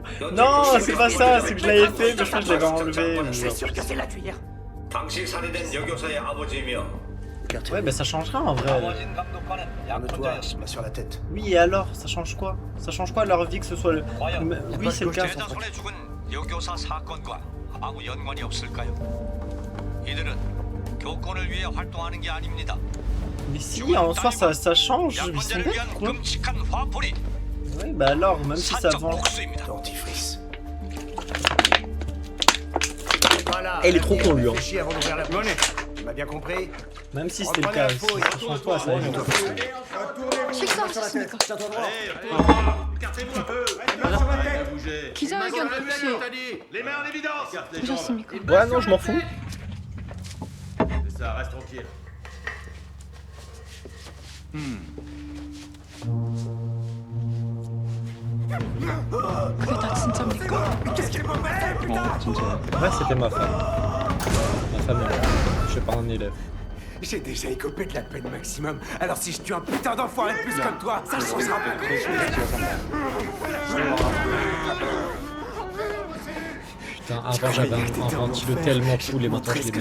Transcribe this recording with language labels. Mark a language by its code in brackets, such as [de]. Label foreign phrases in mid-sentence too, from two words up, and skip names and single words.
[fr] Non, c'est pas ça, c'est que je l'avais fait, mais je crois que je l'avais enlevé. C'est sûr que c'est la cuillère. Ouais, mais ça changera en vrai. Arme-toi, main sur la tête. Oui, et alors, ça change quoi? Ça change quoi leur vie que ce soit le... Oui, c'est le cas. [ko] 여교사 사건과 아무 연관이 없을까요? 이들은 교권을 위해 활동하는 게 아닙니다. [fr] Mais si, en soi, ça change. Ils sont bêtes, quoi. [ko] 끔찍한 화풀이. [fr] Oui, bah alors, même si ça vend... Dentifrice. Voilà. Elle est trop con, lui, hein. Réfléchis avant d'ouvrir la bouche. Tu m'as bien compris? Même si c'était le cas, ça change pas, ça. [ko] 식사하셨습니까? [fr] Écartez-vous un peu. [ko] 기자회견 혹시 [fr] Les mains en évidence. [ko] 보셨습니까? [fr] Ouais, non, je m'en fous. C'est ça, reste tranquille. [ko] 그게 다 진짜입니까? [fr] Ouais, c'était ma femme. Ma femme, je suis pas un élève. J'ai déjà écopé de la peine maximum, alors si je tue un putain d'enfoiré de plus comme toi, ça changera pas. Putain, avant j'avais un ventilo tellement cool et maintenant je l'ai